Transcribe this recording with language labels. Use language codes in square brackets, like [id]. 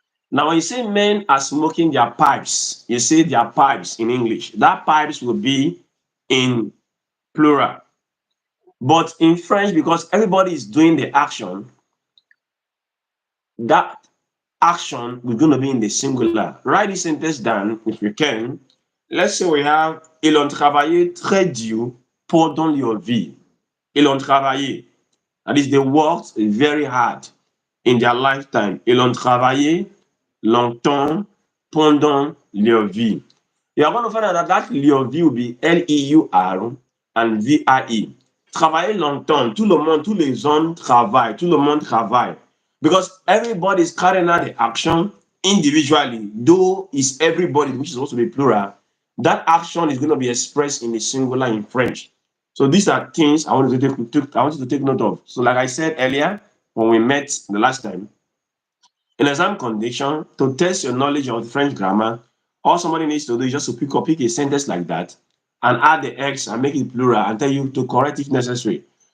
[en] Now, when you say men are smoking their pipes, you say their pipes in English. That pipes will be in plural. But in French, because everybody is doing the action, that action is going to be in the singular. Write this sentence down if you can. Let's say we have [fr] ils ont travaillé très dur pendant leur vie. Ils ont travaillé. [en] That is, they worked very hard in their lifetime. [fr] Ils ont travaillé longtemps pendant leur vie. [en] You are going to find out that leur vie will be L-E-U-R and V-I-E. [fr] Travailler longtemps. Tout le monde, tous les hommes travaillent. Tout le monde travaille. [en] Because everybody is carrying out the action individually, though it's everybody, which is supposed to be plural. That action is going to be expressed in the singular in French. So these are things I want you to take note of. So, like I said earlier, when we met the last time, in exam condition, to test your knowledge of French grammar, all somebody needs to do is just to pick a sentence like that and add the X and make it plural and tell you to correct if necessary.